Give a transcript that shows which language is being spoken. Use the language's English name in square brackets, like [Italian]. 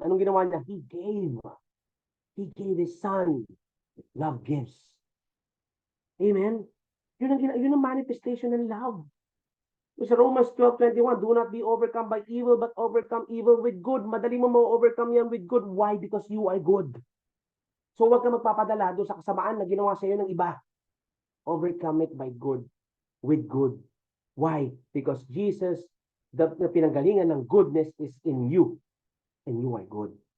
[Filipino] Anong ginawa niya? [English] He gave His Son. Love gives. Amen? [Filipino] Yun ang manifestation ng love. [English] Sa Romans 12:21, do not be overcome by evil, but overcome evil with good. [Filipino] Madali mo ma-overcome yan with good. [English] Why? Because you are good. [Filipino] So huwag ka magpapadala doon sa kasamaan na ginawa sa iyo ng iba. [English] Overcome it by good, with good. Why? Because Jesus, the pinanggalingan ng goodness is in you, and you are good.